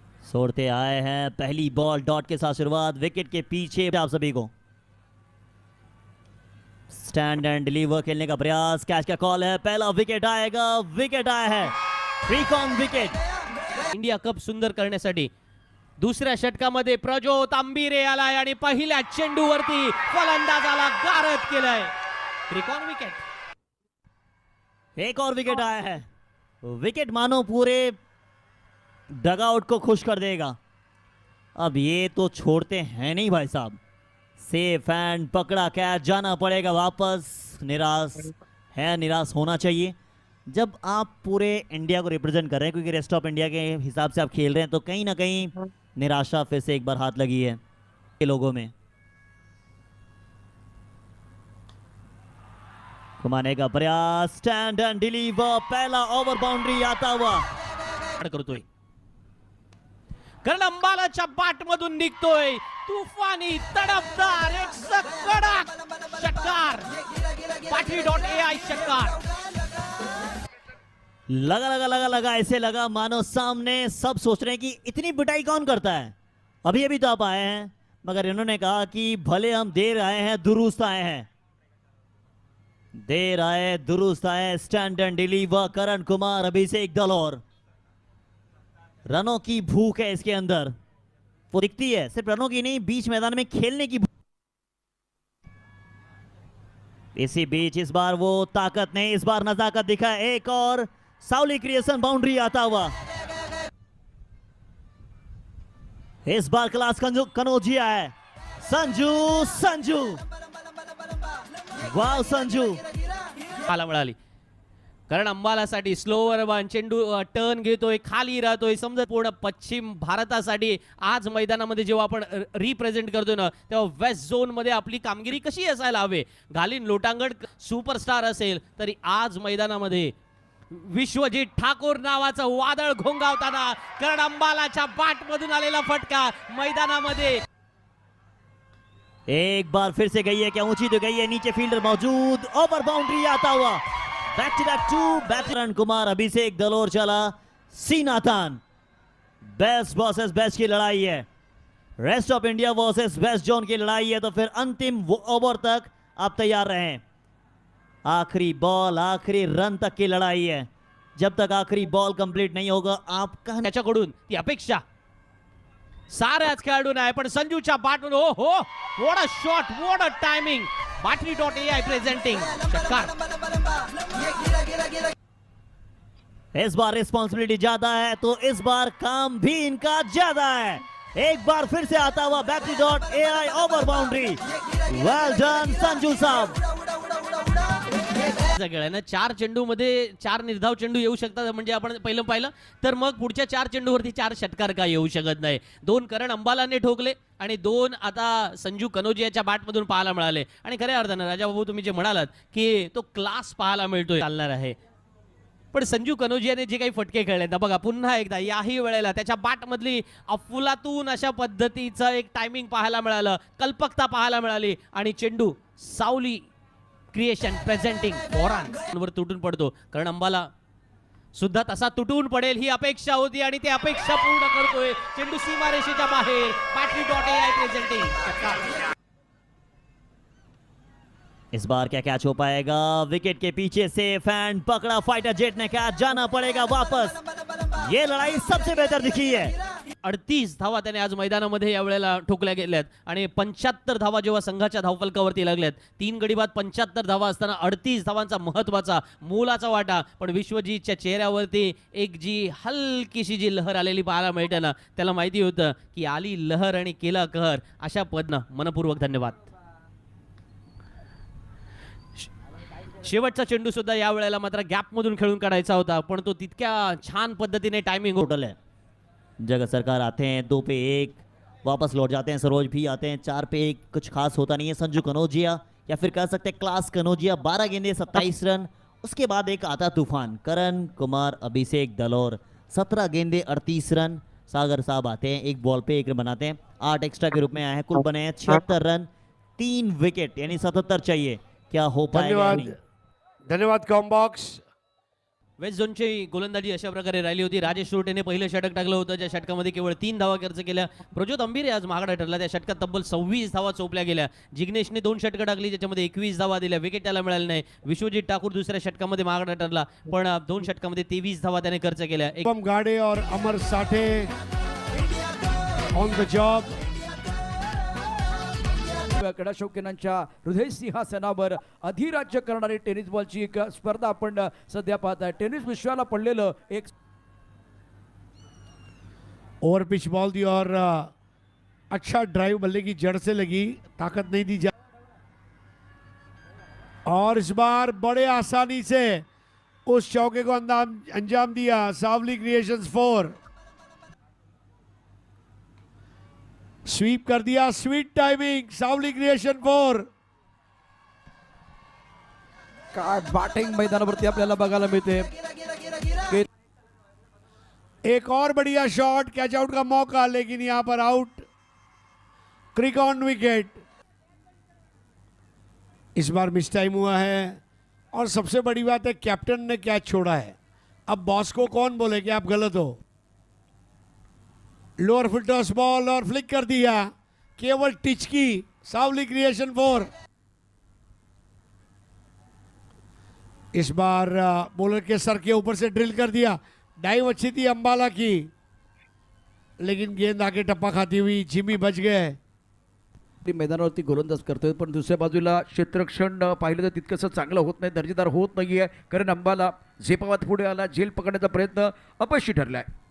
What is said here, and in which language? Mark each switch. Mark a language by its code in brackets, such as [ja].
[hi] छोड़ते आए हैं, पहली बॉल डॉट के साथ शुरुआत, विकेट के पीछे आप सभी को स्टैंड एंड डिलीवर खेलने का प्रयास, कैच का कॉल है, पहला विकेट आएगा, विकेट आया है, फ्रीकॉन विकेट। [mr] इंडिया कप सुंदर करण्यासाठी दुसऱ्या षटकामध्ये प्रजोत आंबिरे आलाय आणि पहिल्या चेंडूवरती फलंदाजाला गारद केलंय, त्रिकोण विकेट। [hi] एक और विकेट आया है, विकेट मानो पूरे डगआउट को खुश कर देगा। अब ये तो छोड़ते हैं नहीं भाई साहब, सेफ एंड पकड़ा कैच, जाना पड़ेगा वापस। निराश है, निराश होना चाहिए जब आप पूरे इंडिया को रिप्रेजेंट कर रहे हैं, क्योंकि रेस्ट ऑफ इंडिया के हिसाब से आप खेल रहे हैं, तो कहीं ना कहीं निराशा फिर से एक बार हाथ लगी है ये लोगों में। घुमाने का प्रयास, स्टैंड एंड डिलीवर, पहला ओवर बाउंड्री आता हुआ [mr] करतोय, कारण अंबालाच्या बाट मधून निघतोय तुफानी तडफदार एक कडक षटकार, पाटली.ai षटकार। [hi] लगा लगा लगा लगा, ऐसे लगा मानो सामने सब सोच रहे हैं कि इतनी पिटाई कौन करता है। अभी अभी तो आप आए हैं, मगर इन्होंने कहा कि भले हम देर आए हैं दुरुस्त आए हैं, देर आए दुरुस्त आए। Stand and deliver, Karan Kumar, अभिषेक दलोर, रनों की भूख है इसके अंदर, वो दिखती है, सिर्फ रनों की नहीं, बीच मैदान में खेलने की भूख। इसी बीच इस बार वो ताकत नहीं, इस बार नजाकत दिखा, एक और साउली क्रिएशन बाउंड्री आता हुआ। इस बार क्लास कनौजिया है, संजू, संजू, वाव संजू। [mr] मला मिळाली, कारण अंबालासाठी स्लोवर वन चेंडू टर्न घेतोय, खाली राहतोय, समजा पूर्ण पश्चिम भारतासाठी आज मैदानामध्ये जेव्हा आपण रिप्रेझेंट करतोय ना, तेव्हा वेस्ट झोन मध्ये आपली कामगिरी कशी असायला हवे। घालीन लोटांगण सुपरस्टार असेल तरी आज मैदानामध्ये विश्वजीत ठाकूर नावाचं वादळ घोंगावताना, कारण अंबालाच्या बाट मधून आलेला फटका मैदानामध्ये। [hi] एक बार फिर से गई है, क्या ऊंची तो गई है, नीचे फील्डर मौजूद, ओवर बाउंड्री आता हुआ, back to back to batsman Kumar, अभिषेक दलोर चला, सीनाथन। बेस्ट वर्सेस बेस्ट की लड़ाई है, rest of India versus west zone की लड़ाई है, तो फिर अंतिम ओवर तक आप तैयार रहें। आखिरी बॉल, आखिरी रन तक की लड़ाई है, जब तक आखिरी बॉल कंप्लीट नहीं होगा आपका [mr] त्याच्याकडून ती अपेक्षा साऱ्याच खेळाडूंना आहे, पण संजूच्या बाटून ओ हो, [en] what a shot, what a timing, [mr] पाटली.ai presenting षटकार। [hi] इस बार रिस्पॉन्सिबिलिटी ज्यादा है, तो इस बार काम भी इनका ज्यादा है। एक बार फिर से आता हुआ बैटरी.ai over boundary, [en] well done [hi] Sanju साहब। [mr] सगळ्यांना 4 चेंडू मध्ये 4 निर्धाव चेंडू येऊ शकतात, म्हणजे आपण पहिलं पाहिलं तर मग पुढच्या 4 चेंडूवरती 4 षटकार का येऊ शकत नाही। 2 करण अंबालाने ठोकले आणि 2 आता संजू कनौजियाच्या बॅटमधून पाहायला मिळाले, आणि खऱ्या अर्थानं राजाबाबू तुम्ही जे म्हणालात की तो क्लास पाहायला मिळतोय, चालणार आहे। पण संजू कनौजियाने जे काही फटके खेळले ना बघा, पुन्हा एकदा याही वेळेला त्याच्या बॅटमधली अफलातून अशा पद्धतीचं एक टायमिंग पाहायला मिळालं, कल्पकता पाहायला मिळाली, आणि चेंडू सावली क्रिएशन प्रेझेंटिंग वर तुटून पडतो, कारण अंबाला सुद्धा तसा तुटून पडेल ही अपेक्षा होती, आणि ती अपेक्षा पूर्ण करतोय। चेंडू सीमारेषेच्या बाहेर, पाटली.ai प्रेझेंटिंग। [hi] इस बार क्या कैच हो पाएगा, विकेट के पीछे से फैन पकड़ा, फाइटर जेट ने कैच, जाना पड़ेगा वापस। ये लड़ाई सबसे बेहतर दिखी है। [mr] 38 धावा त्याने आज मैदानामध्ये या वेळेला ठोकल्या गेल्यात, आणि 75 धावा जेव्हा संघाच्या धावफलकावरती लागल्यात, 3 गडी बाद 75 धावा असताना 38 धावांचा महत्वाचा मोलाचा वाटा। पण विश्वजीतच्या चेहऱ्यावरती एक जी हलकीशी जी लहर आलेली पाहायला मिळते ना, त्याला माहिती होतं की आली लहर आणि केला कहर। अशा पद्धतीने मनपूर्वक धन्यवाद। शेवटचा चेंडू सुद्धा या वेळेला मात्र गॅप मधून खेळून काढायचा होता, पण तो तितक्या छान पद्धतीने टायमिंग [hi] टोटल है। जगत सरकार आते हैं 2 पे 1, वापस लौट जाते हैं, सरोज भी आते हैं 4 पे 1, कुछ खास होता नहीं है। संजू कनौजिया, या फिर कह सकते हैं क्लास कनौजिया, 12 गेंदे 27 रन। उसके बाद एक आता तूफान, करण कुमार, अभिषेक दलोर, 17 गेंदे 38 रन। सागर साहब आते हैं, 1 बॉल पे 1 रन बनाते हैं, 8 एक्स्ट्रा के रूप में आए हैं, कुल बने हैं 76 रन, 3 विकेट, यानी 77 चाहिए। क्या हो पाएगा? धन्यवाद कॉम्बॉक्स। [mr] वेस्ट झोनची गोलंदाजी अशा प्रकारे राहिली होती. राजेश रोटेने पहिलं षटक टाकलं होतं, ज्या षटकामध्ये केवळ 3 धावा खर्च केल्या. प्रज्योत अंबिरे आज महागडा ठरला, त्या षटकात तब्बल 26 धावा चोपल्या गेल्या. जिग्नेशने 2 षटकं टाकली, ज्याच्यामध्ये 21 धावा दिल्या. विकेट त्याला मिळाली नाही. विश्वजीत ठाकूर दुसऱ्या षटकामध्ये महागडा ठरला, पण 2 षटकामध्ये 23 धावा त्याने खर्च केल्या. [hi] शुभम गाडे और अमर साठे [en] On the job. [mr] क्रीडा शौकीनांच्या हृदय सिंहासनावर अधिराज्य करणारी टेनिस बॉलची एक स्पर्धा आपण सध्या पाहत आहे. टेनिस विश्वाला पडलेलं एक [hi] ओवर पिच बॉल दी और अच्छा ड्राइव बल्ले की जड़ से लगी, ताकत नहीं दी जा, और इस बार बड़े आसानी से उस चौके को अंजाम दिया. सावली क्रिएशंस 4 स्वीप कर दिया. Sweet timing. सावली क्रिएशन 4. [mr] काय बॅटिंग मैदानावरती आपल्याला बघायला मिळते. [hi] एक और बढ़िया शॉट, कैच आउट का मौका, लेकिन यहां पर आउट. Crick on wicket. इस बार मिस टाइम हुआ है, और सबसे बड़ी बात है कैप्टन ने कैच छोड़ा है. अब बॉस को कौन बोले कि आप गलत हो. लोअर फुल टॉस बॉल और फ्लिक कर दिया. केवल टिच की. सावली क्रिएशन 4. इस बार बॉलर के सर के ऊपर से ड्रिल कर दिया. डाइव अच्छी थी अंबाला की, लेकिन गेंद आके टप्पा खाती हुई. जिमी बच गए. [mr] मैदानावरती गोलंदाज करतोय, पण दुसऱ्या बाजूला क्षेत्ररक्षण पाहिलं तर तितकंसं चांगलं होत नाही, दर्जेदार होत नाहीये. कारण अंबाला झेपावत पुढे आला. झेल पकडण्याचा प्रयत्न अपयशी ठरलाय.